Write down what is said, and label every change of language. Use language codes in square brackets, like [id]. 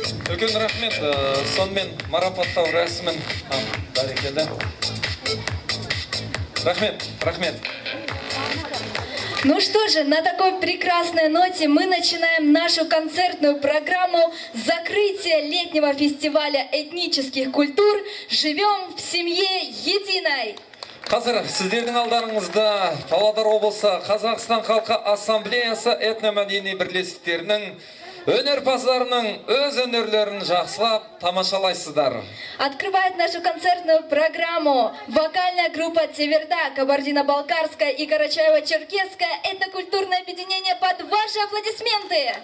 [kk] Үлкен рахмет, сонымен марапаттау рәсімін бәрекелді. Рахмет. [ru] Ну что же, на такой прекрасной ноте мы начинаем нашу концертную программу закрытия летнего фестиваля этнических культур «Живем в семье единой». [kk] Қазір сіздердің алдарыңызда Павлодар облысы Қазақстан халқы ассамблеясы этномәдени бірлестіктерінің өнерпаздарының өз өнерлерін жақсылап тамашалайсыздар. [ru] Открывает нашу концертную программу вокальная группа «Теверда», Кабардино-Балкарская и Карачаево-Черкесская этнокультурное объединение под ваши аплодисменты.